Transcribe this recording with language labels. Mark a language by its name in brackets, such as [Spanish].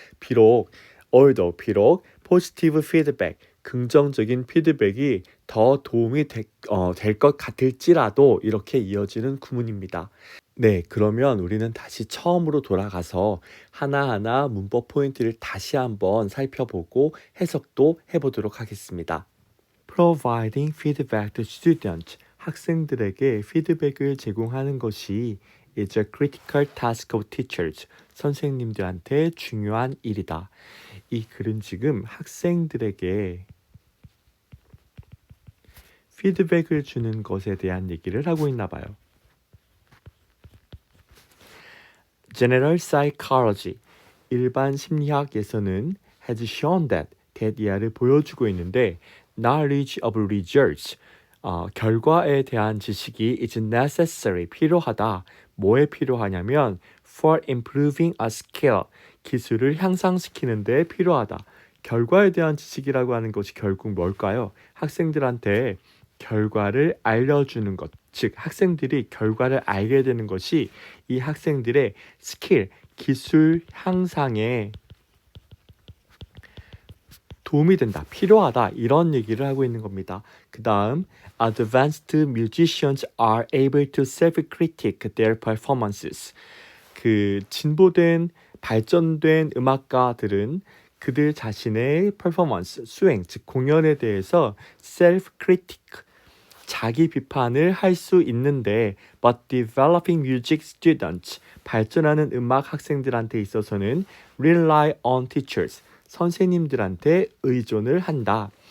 [Korean] 비록 비록 [English] positive feedback [Korean] 긍정적인 피드백이 더 도움이 될 것 같을지라도 이렇게 이어지는 구문입니다. 네, 그러면 우리는 다시 처음으로 돌아가서 하나하나 문법 포인트를 다시 한번 살펴보고 해석도 해보도록 하겠습니다. [English] Providing feedback to students. [Korean] 학생들에게 피드백을 제공하는 것이 [English] is a critical task of teachers. [Korean] 선생님들한테 중요한 일이다. 이 글은 지금 학생들에게 피드백을 주는 것에 대한 얘기를 하고 있나 봐요. [English] General psychology, [Korean] 일반 심리학에서는 [English] has shown that [Korean] 이하를 보여주고 있는데 [English] knowledge of results, [Korean] 결과에 대한 지식이 [English] is necessary, [Korean] 필요하다. 뭐에 필요하냐면 [English] for improving a skill, [Korean] 기술을 향상시키는 데 필요하다. 결과에 대한 지식이라고 하는 것이 결국 뭘까요? 학생들한테 결과를 알려주는 것, 즉 학생들이 결과를 알게 되는 것이 이 학생들의 스킬, 기술 향상에 도움이 된다, 필요하다 이런 얘기를 하고 있는 겁니다. [English] 그 다음 Advanced musicians are able to self-critique their performances. [Korean] 그 진보된 발전된 음악가들은 그들 자신의 퍼포먼스, 수행, 즉 공연에 대해서 self-critique, 자기 비판을 할 수 있는데 [English] but developing music students [Korean] 발전하는 음악 학생들한테 있어서는 [English] rely on teachers [Korean] 선생님들한테 의존을 한다.